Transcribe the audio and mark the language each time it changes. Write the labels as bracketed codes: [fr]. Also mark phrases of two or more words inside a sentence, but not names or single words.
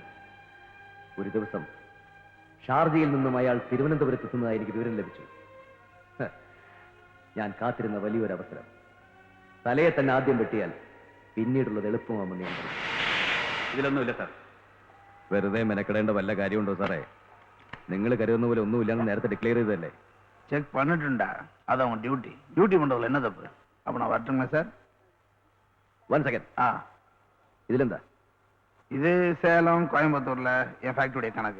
[ml] ഒരു ദിവസം ഷാർജയിൽ നിന്നും അയാൾ തിരുവനന്തപുരത്തെത്തുന്നതായി എനിക്ക് വിവരം ലഭിച്ചു. ഞാൻ കാത്തിരുന്ന വലിയൊരു അവസരം. തലയെ തന്നെ ആദ്യം വെട്ടിയാൽ പിന്നീടുള്ളത് എളുപ്പമാണെന്ന് ഞാൻ പറഞ്ഞു. ഇതിലൊന്നുമില്ല സാർ. വെറുതെ മെനക്കെടേണ്ട വല്ല കാര്യമുണ്ടോ സാറേ? നിങ്ങൾ കരുതുന്ന പോലെ ഒന്നുമില്ലെന്ന് നേരത്തെ ഡിക്ലെയർ ചെയ്തതല്ലേ? [ta] செக் பண்ணிட்டுண்டா. அது அவன் டியூட்டி. டியூட்டி பண்றதுல என்ன தப்பு? அப்ப நான் வரட்டுங்களா சார்? 1 செகண்ட். ഇതിലെന്താ? இது சேலம் கோயம்புத்தூர்ல என் ஃபேக்டரியுடைய கணக்கு.